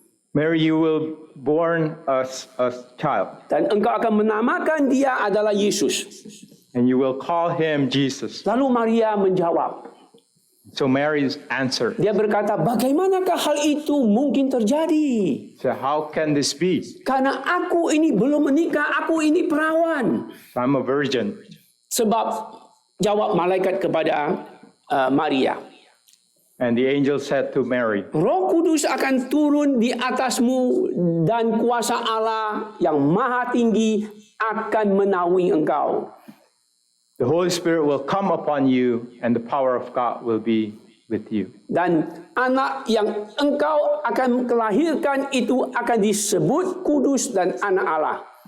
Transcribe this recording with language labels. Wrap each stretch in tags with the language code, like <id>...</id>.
<en>Mary, you will born a child,</en> <id>Dan engkau akan menamakan dia adalah Yesus.</id> <en>and you will call him Jesus.</en> <id>Lalu Maria menjawab.</id> <en>So Mary's answer,</en> <id>Dia berkata, bagaimanakah hal itu mungkin terjadi?</id> <en>so how can this be?</en> <id>Karena aku ini belum menikah, aku ini perawan.</id> <en>I'm a virgin.</en> <id>Sebab jawab malaikat kepada Maria.</id> <en>And the angel said to Mary,</en> <id>Roh Kudus akan turun di atasmu dan kuasa Allah yang maha tinggi akan menaungi engkau.</id> <en>the Holy Spirit will come upon you, and the power of God will be with you.</en> <id>Dan anak yang engkau akan kelahirkan itu akan disebut kudus dan anak Allah.</id>